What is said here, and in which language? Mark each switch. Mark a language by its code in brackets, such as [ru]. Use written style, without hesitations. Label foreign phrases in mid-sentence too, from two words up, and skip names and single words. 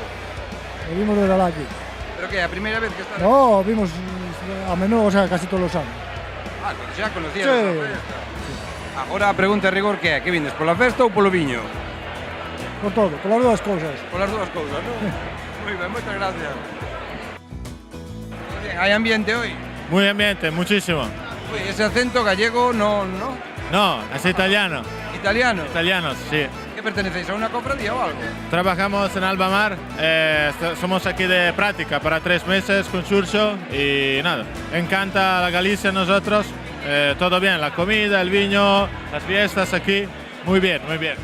[gl] E vimos desde aquí. Pero que é a primeira vez que estás? [es] No, vimos a menudo, o sea, casi todos [gl] os anos. Ah, xa conocías Sí. esa festa. Agora a pregunta de rigor que é, que vindes, pola festa ou polo viño? Por todo, polas dúas cousas. Polas dúas cousas, non? Moi ben, moitas gracias. Bien, hai ambiente hoy? [es] Muy ambiente, muchísimo. Uy, ese acento gallego no. No, es italiano. ¿Italiano? Italianos, sí. ¿Qué pertenecéis a una cofradía o algo? Trabajamos en Albamar, somos aquí de práctica para 3 meses con Xurxo y nada, encanta la Galicia a nosotros, todo bien, la comida, el vino, las fiestas aquí, muy bien, muy bien.